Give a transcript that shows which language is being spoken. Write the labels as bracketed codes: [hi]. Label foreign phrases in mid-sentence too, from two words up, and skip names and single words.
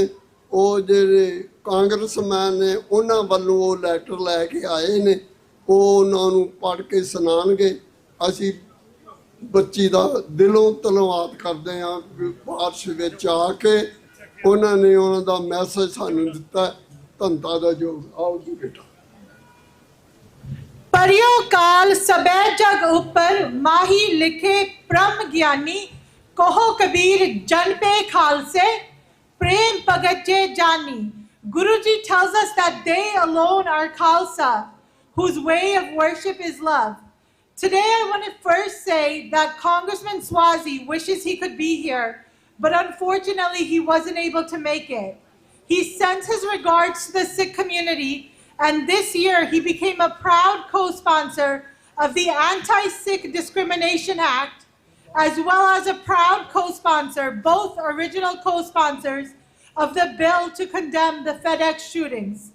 [pa] ਉਹ ਜਿਹੜੇ ਕਾਂਗਰਸਮੈਨ ਨੇ ਉਹਨਾਂ ਵੱਲੋਂ ਉਹ ਲੈਟਰ ਲੈ ਕੇ ਆਏ ਨੇ, ਉਹ ਉਹਨਾਂ ਨੂੰ ਪੜ੍ਹ ਕੇ ਸੁਣਾਉਣਗੇ। ਅਸੀਂ ਬੱਚੀ ਦਾ ਦਿਲੋਂ ਧੰਨਵਾਦ ਕਰਦੇ ਹਾਂ। ਬਾਰਿਸ਼ ਵਿੱਚ ਆ ਕੇ ਉਹਨਾਂ ਨੇ ਉਹਨਾਂ ਦਾ ਮੈਸੇਜ ਸਾਨੂੰ ਦਿੱਤਾ। ਧੰਨਤਾ ਦਾ ਯੋਗ। ਆਓ ਜੀ ਬੇਟਾ। [hi] परियो काल सबे जग ऊपर माही लिखे ब्रह्म ज्ञानी कहो कबीर जन पे खालसे प्रेम पगचे जानी। [en] Guruji tells us that they alone are Khalsa, whose way of worship is love. Today I want to first say that Congressman Swazi wishes he could be here, but unfortunately he wasn't able to make it. He sends his regards to the Sikh community, and this year he became a proud co-sponsor of the Anti-Sikh Discrimination Act, as well as a proud co-sponsor, both original co-sponsors, of the bill to condemn the FedEx shootings.